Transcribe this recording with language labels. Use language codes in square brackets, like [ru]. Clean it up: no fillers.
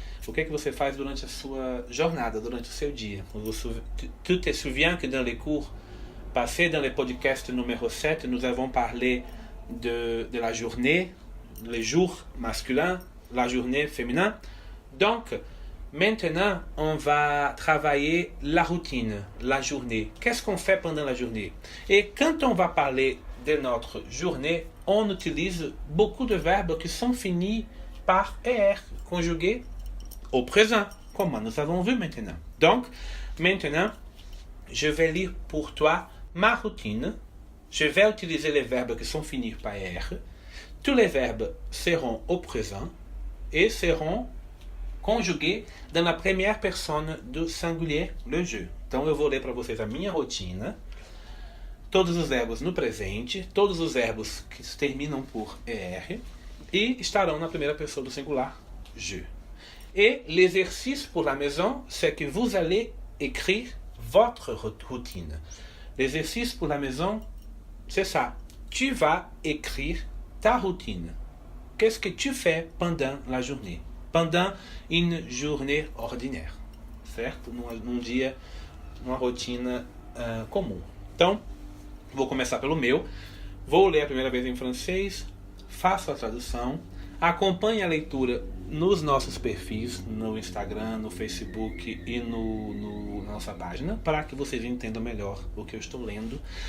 [pt] O que você faz durante a sua jornada, durante o seu dia? [fr] Tu te souviens que dans les cours passés, dans le podcast numéro 7, nous avons parlé de la journée, les jours masculins, la journée féminin. Donc, maintenant, on va travailler la routine, la journée. Qu'est-ce qu'on fait pendant la journée? Et quand on va parler de notre journée, on utilise beaucoup de verbes qui sont finis par ER, conjugués au présent, comme nous avons vu maintenant. Donc, maintenant, je vais lire pour toi ma routine. Je vais utiliser les verbes qui sont finis par R. Tous les verbes seront au présent et seront conjugués dans la première personne do singulier, le je. [pt] Então, eu vou ler para vocês a minha rotina. Todos os verbos no presente, todos os verbos que terminam por ER e estarão na primeira pessoa do singular, je. [fr] Et l'exercice pour la maison, c'est que vous allez écrire votre routine. L'exercice pour la maison, c'est ça. Tu vas écrire ta routine. Qu'est-ce que tu fais pendant la journée? Pendant une journée ordinaire. [pt] Certo? Num dia, numa rotina comum. Então, vou começar pelo meu. Vou ler a primeira vez em francês. Faço a tradução. Acompanhe a leitura nos nossos perfis, no Instagram, no Facebook e na nossa página, para que vocês entendam melhor o que eu estou lendo.